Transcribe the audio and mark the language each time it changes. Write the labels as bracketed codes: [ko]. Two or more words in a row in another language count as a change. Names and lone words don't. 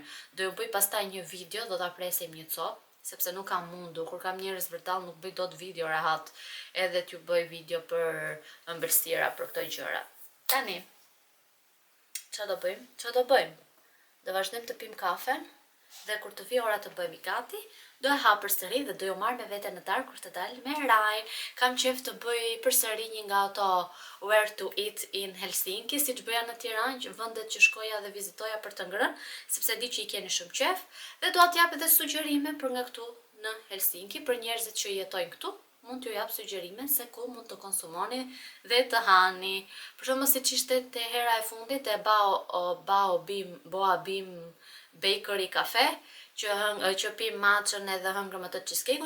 [sq] Do ju bëj pastaj një video, do ta presim një copë, sepse nuk kam mundur, kur kam njerëz vërtall nuk bëj dot video rehat, edhe t'ju bëj video për ëmbëlsira për këto gjëra. Tani, ç'a do bëjmë? Ç'a do bëjmë? Do vazhdojmë të pim kafen, dhe kur të vi ora të bëjmë i gati, do e ha përsëri dhe do ju marr me vete në darkë kur të dalë me Rain. Kam qejf të bëj përsëri një nga ato [en] where to eat in Helsinki, [sq] siç bëja në Tiranë, vendet që shkoja dhe vizitoja për të ngrënë, sepse di që i keni shumë qejf, dhe dua t'jap edhe sugjerime për nga këtu në Helsinki për njerëzit që jetojnë këtu. Mund t'ju jap sugjerime se ku mund të konsumoni dhe të hani. Për shembull siç ishte te hera e fundit e Boa Bim Bakery Cafe, që pim matchën edhe hëngrëm atë cheesecake-un.